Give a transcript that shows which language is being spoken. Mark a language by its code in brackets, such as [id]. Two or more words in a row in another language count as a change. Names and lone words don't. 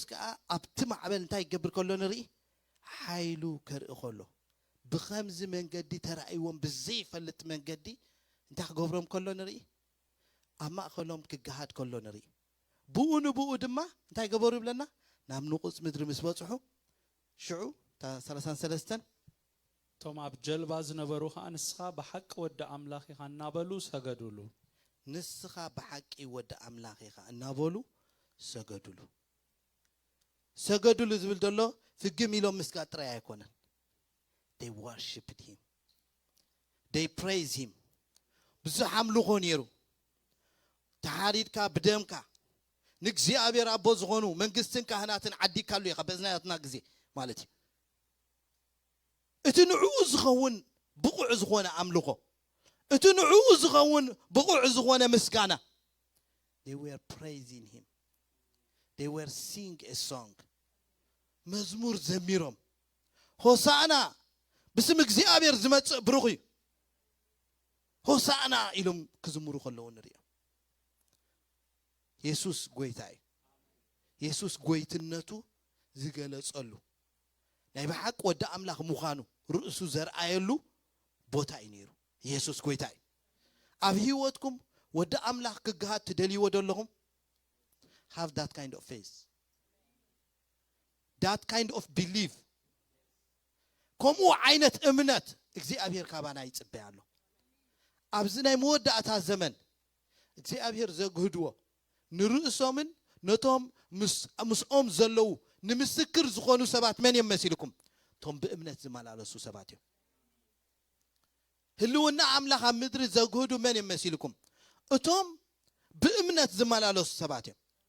[ti] ከዓ ኣብቲ ማዕበል እንታይ ይገብር ከሎ ንርኢ ሓይሉ ከርኢ ከሎ ብኸምዚ መንገዲ ተራእይዎም ብዘይፈልጥ መንገዲ እንታይ ክገብሮም ከሎ ንርኢ ኣብ ማእኸሎም ክገሃድ ከሎ ንርኢ ብኡ ንብኡ ድማ እንታይ ገበሩ ይብለና ናብ ንቑፅ ምድሪ ምስ በጽሑ ሽዑ 33 ቶም ኣብ ጀልባ ዝነበሩ ከዓ ንስኻ በሐቅ ወደ አምላኽ ኢኻ እናበሉ ሰገዱሉ ንስኻ በሐቂ ወደ አምላኽ ኢኻ እናበሉ ሰገዱሉ ሰገዱሉ ዝብል ደሎ ፍግም ኢሎም ምስጋጥ ጥራይ ኣይኮነን [en] they worshiped him they praise him [ti] ብዙሕ ኣምልኾ ነይሩ ተሓሪድካ ብደምካ ንእግዚአብሔር ኣቦ ዝኾኑ መንግስትን ካህናትን ዓዲካሉ ኢኻ በዝናያትና ግዜ ማለት እዩ እቲ ንዕኡ ዝኸውን ብቑዕ ዝኾነ ኣምልኾ እቲ ንዕኡ ዝኸውን ብቑዕ ዝኾነ ምስጋና [en] they were praising him they were sing a song [ti] መዝሙር ዘሚሮም ሆሳዕና ብስም እግዚአብሔር ዝመጽእ ብሩኽ እዩ ሆሳዕና ኢሎም ክዝምሩ ከለዉ ንሪኦም ኢየሱስ ጎይታ እዩ ኢየሱስ ጎይትነቱ ዝገለጸሉ ናይ በሐቅ ወደ አምላኽ ምዃኑ ርእሱ ዘርአየሉ ቦታ እዩ ነይሩ ኢየሱስ ጎይታ እዩ ኣብ ህይወትኩም ወደ አምላኽ ክገሃድ ትደልይዎ ደለኹም [en] have that kind of faith that kind of belief [ti] ከምኡ ዓይነት እምነት እግዚአብሔር ካባና ይጽበይ ኣሎ ኣብዚ ናይ መወዳእታ ዘመን እግዚአብሔር ዘግህድዎ ንርእሶምን ነቶም ምስኦም ዘለው ንምስክር ዝኾኑ ሰባት መን ይመስልኩም ቶም ብእምነት ዝመላለሱ ሰባት እዮም ህልውና አምላኽ ኣብ ምድሪ ዘግህዱ መን ይመስልኩም እቶም ብእምነት ዝመላለሱ ሰባት እዮም